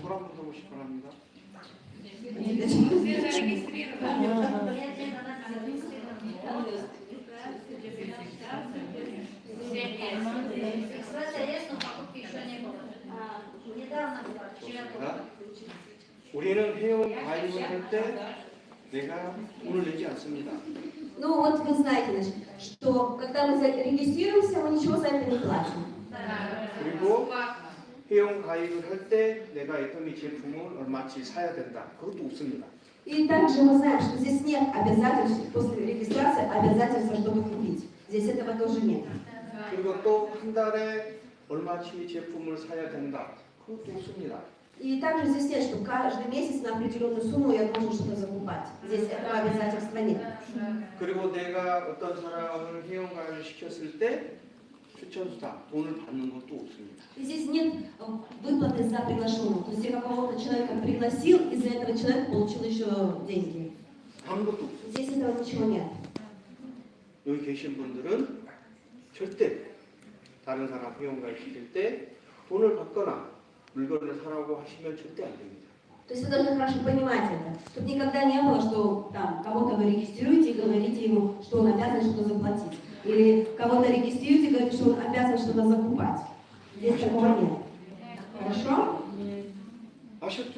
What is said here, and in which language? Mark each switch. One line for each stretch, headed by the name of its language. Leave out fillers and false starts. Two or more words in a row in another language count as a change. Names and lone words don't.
Korean: 손 한번 들어보시기 바랍니다.
Russian: Регистрация есть, но покупки еще не было. Недавно была, вчера была.
Korean: 우리는 회원 가입을 할 때 내가 돈을 내지 않습니다.
Russian: Ну вот вы знаете, значит, что когда мы регистрируемся, мы ничего за это не платим.
Korean: 그리고 회원 가입을 할 때 내가 애터미 제품을 얼마치 사야 된다. 그것도 없습니다.
Russian: И также мы знаем, что здесь нет обязательств, после регистрации обязательства что-то купить. Здесь этого тоже нет.
Korean: 그리고 또 한 달에 얼마치 제품을 사야 된다. 그것도 없습니다.
Russian: И также здесь нет, что каждый месяц на определенную сумму я должен что-то закупать. Здесь этого обязательства нет.
Korean: 그리고 내가 어떤 사람을 회원 가입을 시켰을 때 추천수당 돈을 받는 것도 없습니다.
Russian: И здесь нет выплаты за приглашенного. То есть я какого-то человека пригласил, и за этого человек получил еще деньги.
Korean: 아무것도 없어요.
Russian: Здесь этого ничего нет.
Korean: 여기 계신 분들은 절대 다른 사람 회원 가입 시킬 때 돈을 받거나 물건을 사라고 하시면 절대 안 됩니다.
Russian: То есть вы должны хорошо понимать это. Тут никогда не было, что там кого-то вы регистрируете и говорите ему, что он обязан что-то заплатить. Или кого-то регистрируете и говорите, что он обязан что-то закупать. Здесь такого нет. Хорошо?
Korean: 아셨죠?